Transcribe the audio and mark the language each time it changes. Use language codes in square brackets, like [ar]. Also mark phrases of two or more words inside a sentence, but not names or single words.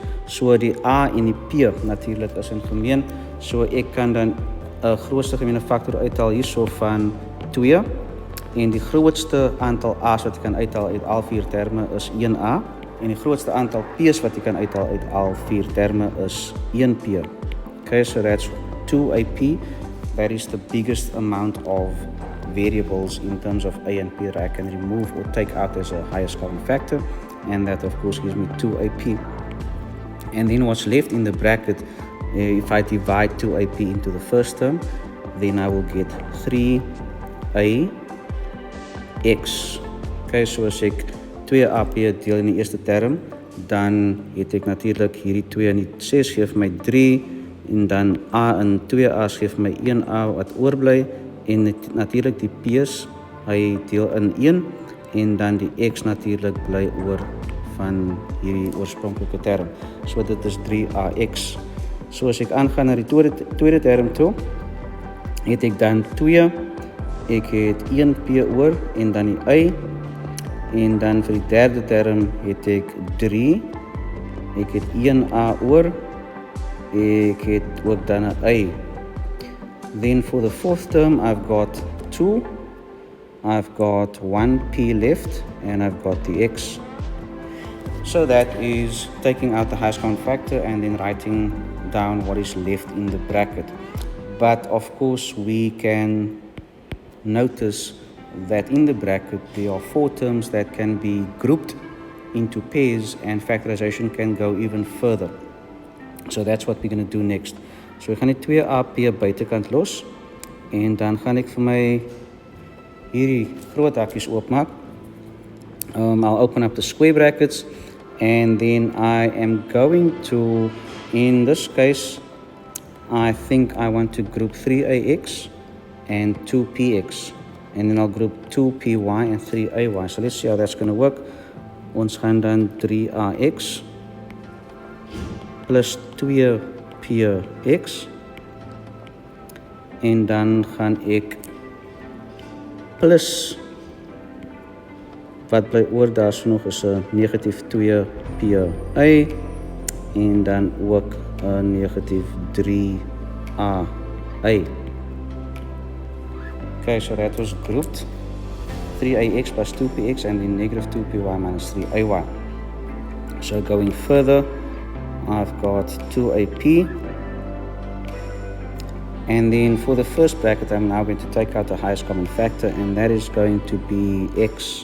[af] So die A en die P natuurlik is in gemeen. So ek kan dan 'n grootste gemeene faktor uithaal hierso van 2. En die grootste aantal A's wat ek kan uithaal uit al 4 terme is 1A. En die grootste aantal P's wat ek kan uithaal uit al 4 terme is 1P. [en] Okay, so that's 2AP. That is the biggest amount of variables in terms of A and P that I can remove or take out as a highest common factor, and that of course gives me 2AP. And then what's left in the bracket, if I divide 2AP into the first term, then I will get 3AX. [af] Okay, so as ek 2AP deel in die eerste term, dan het ek natuurlik hierdie 2 en die 6 gee vir my 3, en dan A en 2A's gee vir my 1A wat oorbly, en natuurlik die P's, hy deel in 1, en dan die X natuurlik bly oor van hierdie oorspronklike term. So dit is 3AX. So as ek aangaan na die tweede term toe, het ek dan 2, ek het 1P oor, en dan die Y, en dan vir die derde term het ek 3, ek het 1A oor, ek het ook dan 'n Y. [en] Then for the fourth term, I've got 2, I've got 1P left, and I've got the X. So that is taking out the highest common factor and then writing down what is left in the bracket. But of course, we can notice that in the bracket there are 4 terms that can be grouped into pairs, and factorization can go even further. So that's what we're going to do next. [af] So ek gaan die 2AP buitekant los, en dan gaan ek vir my hierdie groot hakkies oopmaak. [en] I'll open up the square brackets, and then I am going to, in this case, I think I want to group 3AX and 2PX, and then I'll group 2PY and 3AY. So let's see how that's going to work. [af] Ons gaan dan 3AX plus 2PX, en dan gaan ek plus, wat bly oor daar so nog is 'n negatief 2PY, en dan ook 'n negatief 3AY. [en] Okay, so that was grouped 3AX plus 2PX and then negative 2PY minus 3AY. So going further, I've got 2AP, and then for the first bracket I'm now going to take out the highest common factor, and that is going to be X.